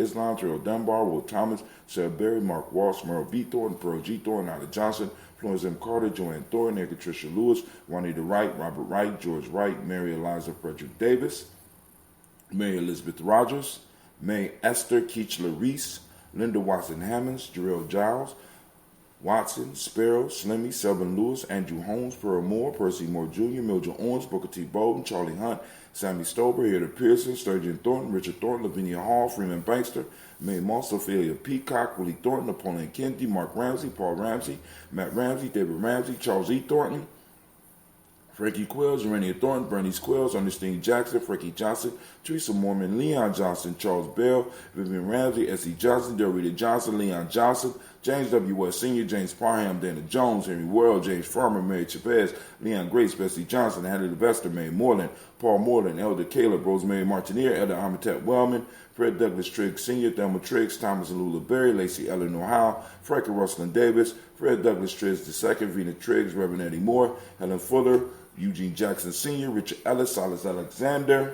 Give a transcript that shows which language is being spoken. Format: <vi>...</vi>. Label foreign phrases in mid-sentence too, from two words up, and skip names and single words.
<en>Islam, Terrell Dunbar, Will Thomas, Sarah Berry, Mark Walsh, Merle B. Thornton, Pearl G. Thornton, Ida Johnson, Florence M. Carter, Joanne Thornton, Edgar Tricia Lewis, Juanita Wright, Robert Wright, George Wright, Mary Eliza Frederick Davis, Mary Elizabeth Rogers, May Esther Keechler Reese, Linda Watson Hammonds, Jarrell Giles, Watson, Sparrow, Slimmy, Selvin Lewis, Andrew Holmes, Pearl Moore, Percy Moore Jr., Mildred Owens, Booker T. Bolden, Charlie Hunt, Sammy Stober, Hilda Pearson, Sturgeon Thornton, Richard Thornton, Lavinia Hall, Freeman Bankster, Mae Moss, Ophelia Peacock, Willie Thornton, Napoleon Kennedy, Mark Ramsey, Paul Ramsey, Matt Ramsey, David Ramsey, Charles E. Thornton, Frankie Quills, Urania Thornton, Bernice Quills, Ernestine Jackson, Frankie Johnson, Teresa Mormon, Leon Johnson, Charles Bell, Vivian Ramsey, S.E. Johnson, Delrita Johnson, Leon Johnson, James W. West Sr., James Parham, Dana Jones, Henry Worrell, James Farmer, Mary Chavez, Leon Grace, Bessie Johnson, Hattie Levester, May Moreland, Paul Moreland, Elder Caleb, Rosemary Martineer, Elder Amitat Wellman, Fred Douglas Triggs Sr., Thelma Triggs, Thomas and Lula Berry, Lacey Eleanor Howe, Frankie Rustlin Davis, Fred Douglas Triggs II, Vina Triggs, Reverend Eddie Moore, Helen Fuller, Eugene Jackson Sr., Richard Ellis, Silas Alexander.</en>